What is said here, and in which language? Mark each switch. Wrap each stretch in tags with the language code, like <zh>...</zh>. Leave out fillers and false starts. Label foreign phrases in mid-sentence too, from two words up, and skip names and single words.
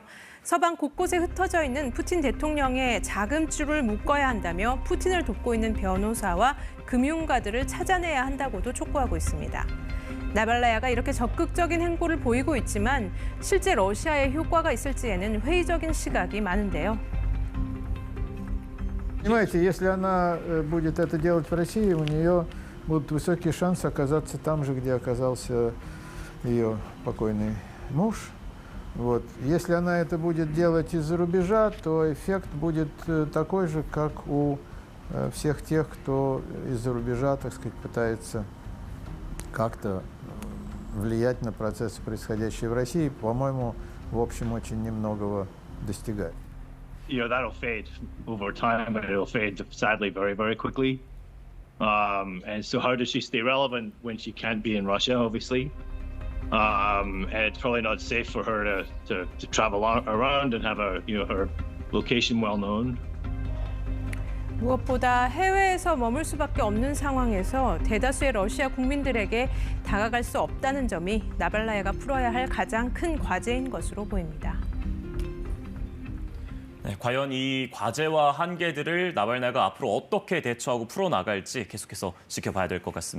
<ko>서방 곳곳에 흩어져 있는 푸틴 대통령의 자금줄을 묶어야 한다며 푸틴을 돕고 있는 변호사와 금융가들을 찾아내야 한다고도 촉구하고 있습니다. 나발나야가 이렇게 적극적인 행보를 보이고 있지만 실제 러시아에 효과가 있을지에는 회의적인 시각이 많은데요.</ko> <ru>Понимаете, если она будет это делать в России, у нее будут высокие шансы оказаться там же, где оказался ее покойный муж. Вот. Если она это будет делать из-за рубежа, то эффект будет такой же, как у всех тех, кто из-за рубежа, так сказать, пытается как-то влиять на процессы, происходящие в России, по-моему, в общем, очень немногого достигает.</ru> <en>That'll fade over time, but it'll fade sadly very, very quickly. And so how does she stay relevant when she can't be in Russia, obviously? And it's probably not safe for her to travel around and have her location well known.</en> <ko>무엇보다 해외에서 머물 수밖에 없는 상황에서 대다수의 러시아 국민들에게 다가갈 수 없다는 점이 나발라야가 풀어야 할 가장 큰 과제인 것으로 보입니다. 네, 과연 이 과제와 한계들을 나발나야가 앞으로 어떻게 대처하고 풀어나갈지 계속해서 지켜봐야 될 것 같습니다.</ko>